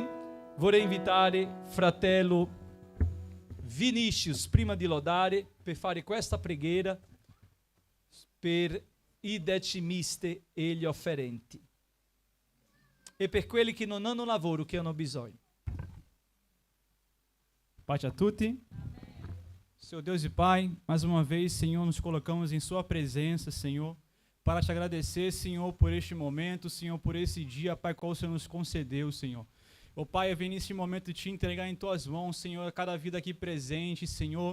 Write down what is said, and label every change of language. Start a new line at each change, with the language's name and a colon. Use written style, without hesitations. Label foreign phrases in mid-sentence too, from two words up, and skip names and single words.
Italian: Vorrei invitare fratello Vinicius, prima di lodare, per fare questa preghiera per i decimisti e gli offerenti e per quelli che non hanno lavoro, che hanno bisogno. Pace a tutti.
Portuguese: Senhor Deus e Pai, mais uma vez, Senhor, nos colocamos em Sua presença, Senhor, para te agradecer, Senhor, por este momento, Senhor, por esse dia, Pai, qual o Senhor nos concedeu, Senhor. Ó Pai, eu venho neste momento te entregar em Tuas mãos, Senhor, cada vida aqui presente, Senhor.